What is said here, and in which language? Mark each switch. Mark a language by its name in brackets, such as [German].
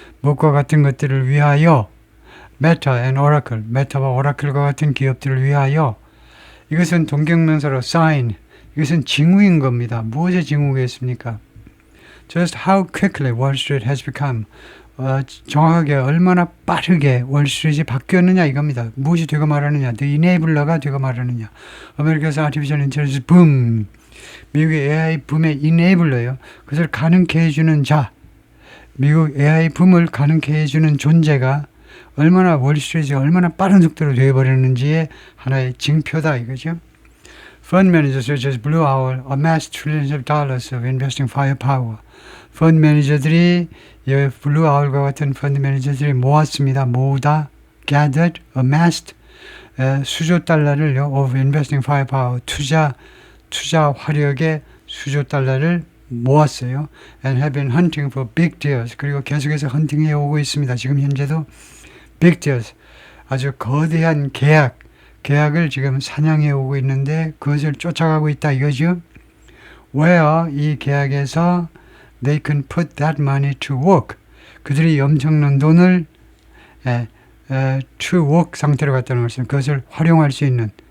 [Korean] 무엇과 같은 것들을 위하여, Meta and Oracle, 메타와 오라클과 같은 기업들을 위하여. 이것은 동경명사로 sign, 이것은 징후인 겁니다. 무엇의 징후겠습니까? [English] Just how quickly Wall Street has become. [Korean] 정확하게 얼마나 빠르게 월스트리트이 바뀌었느냐 이겁니다. 무엇이 되고 말하느냐, The enabler가 되고 말하느냐. 아메리카에서 Artificial Intelligence 붐, 미국의 AI 붐의 enabler요. 그것을 가능케 해주는 자, 미국 AI 붐을 가능케 해주는 존재가 얼마나 월스트리트가 얼마나 빠른 속도로 되어버렸는지의 하나의 징표다 이거죠. [English] Fund managers such as Blue Owl amassed trillions of dollars of investing firepower. [Korean] 펀드 매니저들이, 블루 아울과 같은 펀드 매니저들이 모았습니다. 모으다, gathered, amassed, 수조 달러를 [English] of investing firepower, [Korean] 투자 화력의 수조 달러를 모았어요. [English] And have been hunting for big deals. [Korean] 그리고 계속해서 헌팅해 오고 있습니다. 지금 현재도 big deals, 아주 거대한 계약을 지금 사냥해 오고 있는데 그것을 쫓아가고 있다 이거죠. [English] Where [Korean] 이 계약에서 [English] they can put that money to work. [Korean] 그들이 엄청난 돈을 to work 상태로 갖다 놓았어요. 그것을 활용할 수 있는,